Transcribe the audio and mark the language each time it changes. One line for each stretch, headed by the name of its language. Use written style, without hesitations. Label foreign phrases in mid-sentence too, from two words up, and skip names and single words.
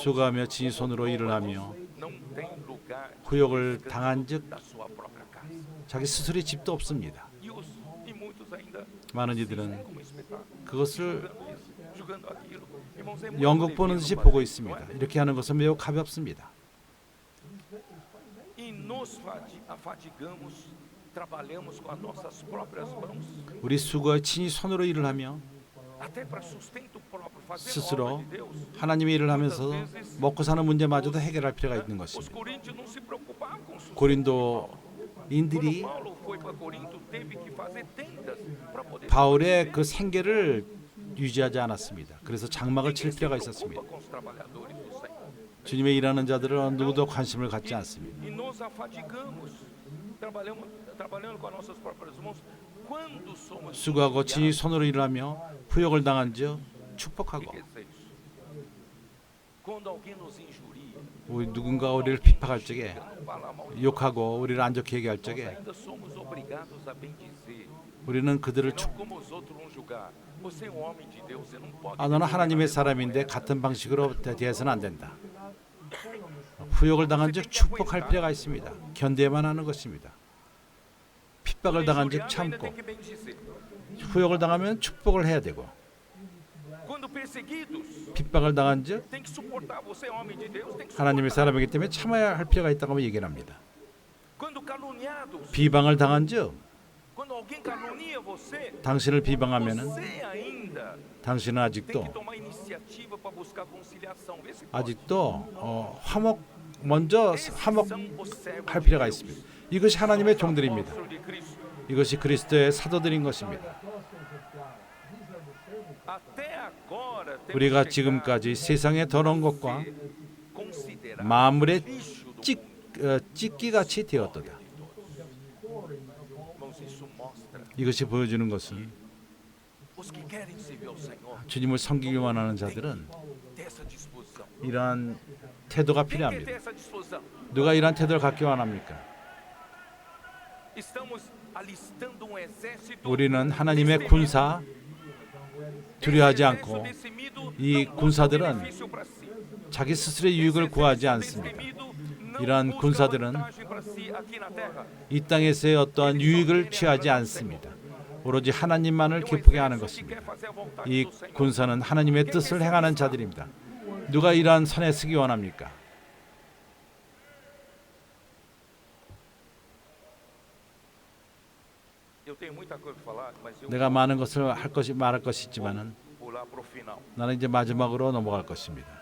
Korean: 수고하며 친히 손으로 일을 하며
Portuguese: não tem lugar
Korean: 후욕을 당한즉
Portuguese: da sua própria casa.
Korean: 자기 스스로의 집도 없습니다.
Portuguese: E muitos ainda
Korean: 많은 이들은
Portuguese: como espetáculo,
Korean: 그것을
Portuguese: julgando isso, julgando aquilo. Irmãos, é muito
Korean: 연극 보는
Portuguese: devido
Korean: 듯이
Portuguese: fazer
Korean: 보고
Portuguese: isso, não
Korean: 있습니다.
Portuguese: é?
Korean: 이렇게 하는 것은 매우 가볍습니다.
Portuguese: E nos afadigamos, trabalhamos com as nossas próprias mãos,
Korean: 우리 수고에 친히 손으로 일을 하며
Portuguese: até para sustento próprio, fazer
Korean: 스스로
Portuguese: obra de Deus.
Korean: 하나님의 일을 하면서 먹고 사는 문제마저도 해결할 필요가 있는
Portuguese: Os
Korean: 것입니다.
Portuguese: coríntios não se preocupavam com o sustento.
Korean: 고린도인들이
Portuguese: Quando Paulo foi para Corinto, teve que fazer tendas para poder
Korean: 바울의 그 생계를 유지하지 않았습니다. 그래서 장막을 칠
Portuguese: Ninguém se
Korean: 필요가
Portuguese: preocupa
Korean: 있었습니다.
Portuguese: com os trabalhadores do Senhor.
Korean: 주님의 일하는 자들은 누구도 관심을 갖지 않습니다.
Portuguese: E nos afadigamos trabalhando com as nossas próprias mãos. Quando somos
Korean: 수고하고 친히
Portuguese: injuriados,
Korean: 손으로 일하며 후욕을 당한즉
Portuguese: o
Korean: 축복하고
Portuguese: que quer dizer isso? Quando alguém nos injuria,
Korean: 우리 누군가 우리를 비판할 적에
Portuguese: não fala mal de
Korean: 욕하고 우리를 안 좋게 얘기할
Portuguese: nós,
Korean: 적에
Portuguese: ainda somos obrigados a bendizer.
Korean: 우리는 그들을
Portuguese: Não como os outros vão julgar. Você é um homem de Deus, você não pode.
Korean: 너는 하나님의 사람인데 같은 방식으로 대해서는 안 된다. 후욕을 당한즉 축복할 필요가 있습니다. 견뎌야만 하는 것입니다. 핍박을 당한즉
Portuguese: Injuriado, ainda
Korean: 참고
Portuguese: tem que bendizer.
Korean: 후욕을 당하면 축복을 해야 되고
Portuguese: Quando perseguidos,
Korean: 핍박을 당한즉
Portuguese: tem que suportar. Você é homem de Deus, tem que
Korean: 하나님의
Portuguese: suportar.
Korean: 사람이기 때문에 참아야 할 필요가 있다고 얘기를 합니다.
Portuguese: Quando caluniados,
Korean: 비방을 당한즉
Portuguese: quando alguém calunia você,
Korean: 당신을 비방하면은
Portuguese: você ainda
Korean: 당신은
Portuguese: tem
Korean: 아직도
Portuguese: que tomar iniciativa para buscar conciliação. Vê se pode.
Korean: 아직도 화목 먼저
Portuguese: Esses
Korean: 화목할
Portuguese: são os servos de
Korean: 필요가
Portuguese: Deus.
Korean: 있습니다. 이것이 하나님의
Portuguese: Os
Korean: 종들입니다.
Portuguese: apóstolos de Cristo.
Korean: 이것이 그리스도의 사도들인 것입니다.
Portuguese: Até agora temos
Korean: 우리가
Portuguese: chegado
Korean: 지금까지 세상의 더러운 것과
Portuguese: a considerar
Korean: 만물의
Portuguese: lixo do
Korean: 찢, 찢기같이 되었도다.
Portuguese: Irmãos, isso mostra
Korean: 이것이 보여주는 것은
Portuguese: os que querem servir ao Senhor
Korean: 주님을 섬기기 원하는 자들은
Portuguese: ter essa disposição.
Korean: 이러한 태도가
Portuguese: Quem quer ter
Korean: 필요합니다.
Portuguese: essa disposição?
Korean: 누가 이러한 태도를 갖기 원합니까?
Portuguese: Estamos alistando um exército.
Korean: 우리는 하나님의
Portuguese: destemido.
Korean: 군사 두려워하지
Portuguese: Esse
Korean: 않고
Portuguese: exército destemido
Korean: 이
Portuguese: não busca
Korean: 군사들은
Portuguese: benefício para si.
Korean: 자기 스스로의 유익을 구하지 않습니다. 이러한 군사들은 이 땅에서의 어떠한 유익을 취하지 않습니다. 오로지 하나님만을 기쁘게 하는 것입니다. 이 군사는 하나님의 뜻을 행하는 자들입니다. 누가 이러한 선에 쓰기 원합니까? 내가 많은 것을 말할 것이 있지만은 나는 이제 마지막으로 넘어갈 것입니다.